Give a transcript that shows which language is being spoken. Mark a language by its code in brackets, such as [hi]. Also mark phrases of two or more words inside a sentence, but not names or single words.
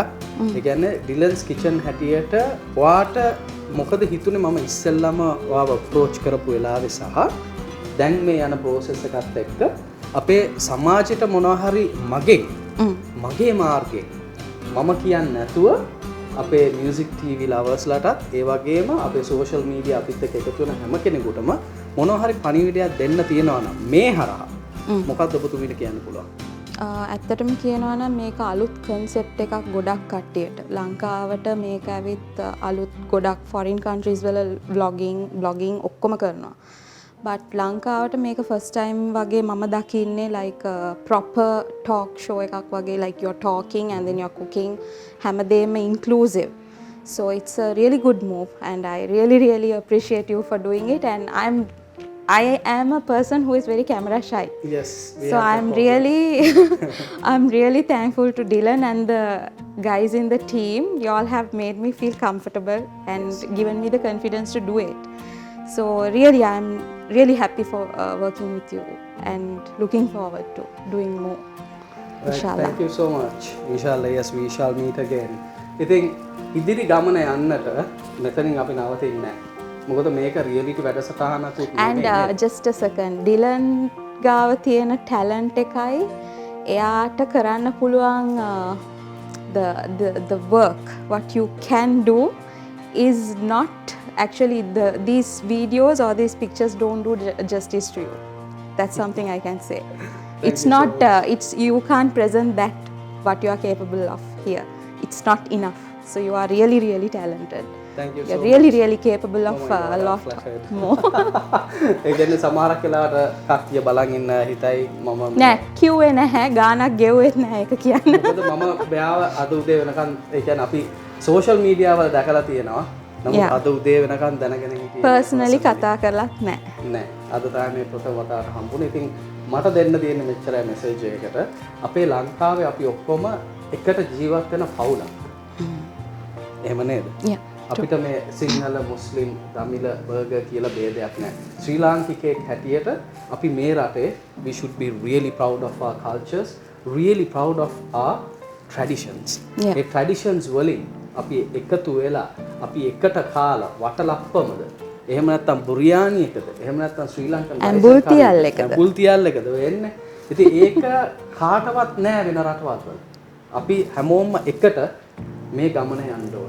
[si] ඒ කියන්නේ ඩිලන්ස් කිචන් හැටියට ඔයාට මොකද හිතුනේ මම ඉස්සෙල්ලාම ඔයාව අප්‍රෝච් කරපු වෙලාවේ සහ දැන් මේ යන ප්‍රොසෙස් එකත් එක්ක අපේ සමාජයට මොනවා හරි මගේ මාර්ගයෙන් මම කියන්නේ නැතුව අපේ [en] music TV lovers [si] ඒ වගේම අපේ [en] social media [si] අපිත් එක්ක එකතු වෙන හැම කෙනෙකුටම මොනවා හරි පණිවිඩයක් දෙන්න තියෙනවා නම් මේ හරහා මොකක්ද ඔබතුමීට කියන්න පුළුවන්? ඇත්තටම කියනවා නම් මේක අලුත් concept එකක් ගොඩක් කට්ටියට. ලංකාවට මේක ඇවිත් අලුත් ගොඩක් [en] foreign countries [si] වල vlogging ඔක්කොම කරනවා. [en] but [si] ලංකාවට මේක [en] first time [si] වගේ මම දකින්නේ [en] like proper talk show [si] එකක් වගේ [en] like you're talking and then you're cooking හැමදේම inclusive. So it's a really good move and I really appreciate you for doing it and I am a person who is very camera shy. Yes. So I'm really thankful to Dylan and the guys in the team. You all have made me feel comfortable and given me the confidence to do it. So really I'm really happy for working with you and looking forward to doing more. Right. Inshallah. Thank you so much. Inshallah, yes, we shall meet again. [si] ඉතින් ඉදිරි ගමන යන්නට මෙතනින් අපි නවතින්නේ නැහැ. මොකද මේක රියැලිටි වැඩසටහනක් [en] And just a second. Dylan [si] ගාව තියෙන [en] talent [si] එකයි එයාට කරන්න පුළුවන් [en] the work what you can do is not actually these videos or these pictures don't do justice to you. That's something I can say. It's not you can't present that what you are capable of here. It's not enough. So you are really talented. Thank you You're so really capable of Oh my God, a I'm lot flattered. more. [si] ඒ කියන්නේ සමහරක් වෙලාවට කට්ටිය බලන් ඉන්න හිතයි මම නෑ කිව්වේ නැහැ ගානක් ගෙව්වෙත් නැහැ ඒක කියන්න. මොකද මම මෙයාව අද උදේ වෙනකන් ඒ කියන්නේ අපි [en] social media [si] වල දැකලා තියෙනවා. නමුත් [en] Yeah. [si] අද උදේ වෙනකන් දැනගෙන හිටියේ පර්සනලි කතා කරලත් නැහැ. නෑ. අද තමයි ප්‍රථම වතාවට හම්බුනේ. ඉතින් මට දෙන්න තියෙන මෙච්චරයි මෙසේජ් එකකට. අපේ ලංකාවේ අපි ඔක්කොම එකට ජීවත් වෙන පවුලක්. එහෙම නේද? [en] Yeah. [si] අපිට මේ සිංහල මුස්ලිම් දමිළ බර්ගර් කියලා ભેදයක් නැහැ. ශ්‍රී ලාංකිකයෙක් හැටියට අපි මේ රටේ [en] we should be really proud of our cultures, really proud of our traditions. Yeah. [si] ඒ traditions වලින් අපි එකතු වෙලා අපි එකට කාලා වටලප්පමද එහෙම නැත්නම් බුරියානි එකද එහෙම නැත්නම් ශ්‍රී ලංකන් ඇඹුල් තියල් එකද? ඇඹුල් තියල් එකද වෙන්නේ. ඉතින් ඒක කාටවත් නැහැ වෙන රටවල් වල. අපි හැමෝම එකට මේ ගමන යන්න ඕනේ.